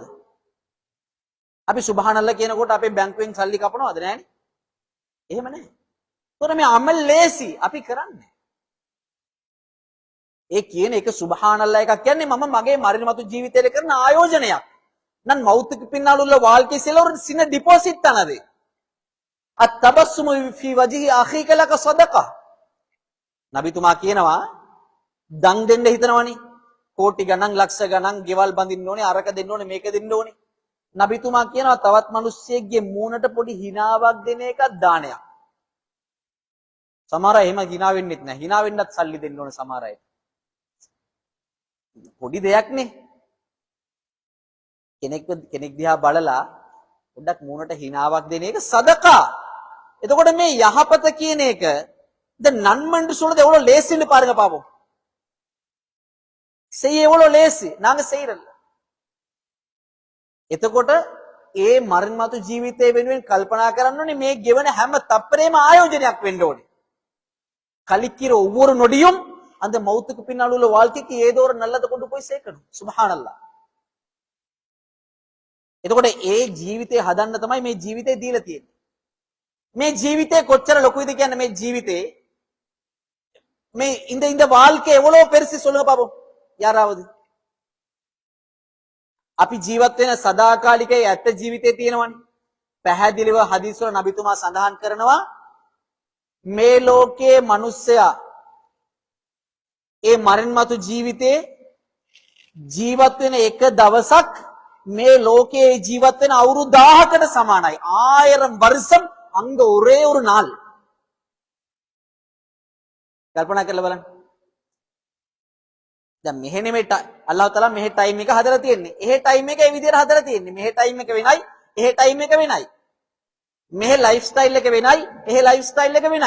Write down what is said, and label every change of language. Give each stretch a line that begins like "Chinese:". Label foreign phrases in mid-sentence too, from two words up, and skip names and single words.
Sinhala: අපි සුබ්හානල්ලා කියනකොට අපේ බැංකුවෙන් සල්ලි කපනවද? නැහැනේ. එහෙම නැහැ. ඒතර මේ අමල් ලේසි අපි කරන්නේ. ඒ කියන එක සුබ්හානල්ලාහ් එකක් කියන්නේ මම මගේ මරණ මතු ජීවිතේට කරන ආයෝජනයක්.
Tamil: නන් මෞතුக்கு பின்னால் உள்ள வாழ்க்கை சில ஒரு சின்ன டிபாசிட் தான் அது.
Arabic: التبسم في وجه أخيك لك صدقة.
Sinhala: නබිතුමා කියනවා දන් දෙන්න හිතනවනේ. කෝටි ගණන් ලක්ෂ ගණන් ගෙවල් බඳින්න ඕනේ, අරක දෙන්න ඕනේ, මේක දෙන්න ඕනේ. නබිතුමා කියනවා තවත් මිනිස්සෙක්ගේ මූණට පොඩි හිනාවක් දෙන එකක් දානයක්. සමහර අය එහෙම හිනා වෙන්නෙත් නැහැ. හිනා වෙන්නත් සල්ලි දෙන්න ඕනේ සමහර අය. පොඩි දෙයක්නේ. කෙනෙක් දිහා බලලා පොඩ්ඩක් මූණට හිනාවක් දෙන එක සදකා. එතකොට මේ යහපත කියන එක
Tamil: இந்த நன்மைன்னு சொல்றது எவ்வளவு லேசின்னு பாருங்க பாப்போம். செய்ய எவ்வளவு லேசி நாங்க செய்யறல.
Sinhala: එතකොට ඒ මරණ මතු ජීවිතය වෙනුවෙන් කල්පනා කරන්න ඕනේ මේ ගෙවන හැම තප්පරේම ආයෝජනයක් වෙන්න ඕනේ.
Tamil: கழிக்கிற ஒவ்வொரு நொடியும் அந்த மௌத்துக்கு பின்னால் உள்ள வாழ்க்கைக்கு ஏதோ ஒரு நல்லதை கொண்டு போய் சேர்க்கணும். சுப்ஹானல்லாஹ்.
Sinhala: එතකොට ඒ ජීවිතේ හදන්න තමයි මේ ජීවිතේ දීලා තියෙන්නේ. මේ ජීවිතේ කොච්චර ලොකුයිද කියන්නේ මේ ජීවිතේ මේ
Tamil: இந்த வாழ்க்கை எவ்வளவு பெருசு சொல்லுங்க பாப்போம் யாராவது.
Sinhala: අපි ජීවත් වෙන සදාකාලිකයේ ඇත්ත ජීවිතේ තියෙනවනේ. පැහැදිලිව හදීස් වල නබිතුමා සඳහන් කරනවා මේ ලෝකයේ මිනිස්සයා ඒ මරණ මතු ජීවිතේ ජීවත් වෙන එක දවසක් මේ ලෝකයේ ජීවත් වෙන අවුරුදු 1000කට සමානයි.
Tamil: 1000 வருஷம் அங்க ஒரே ஒரு நாள்.
Sinhala: කල්පනා කරලා බලන්න. දැන් මෙහෙ නෙමෙයි අල්ලාහ් තාලා මෙහෙ ටයිම් එක හදලා තියෙන්නේ. එහෙ ටයිම් එක ඒ විදිහට හදලා තියෙන්නේ. මෙහෙ ටයිම් එක වෙනයි, එහෙ ටයිම් එක වෙනයි. මෙහෙ
English: life style
Sinhala: එක වෙනයි, එහෙ
English: life style
Sinhala: එක වෙනයි.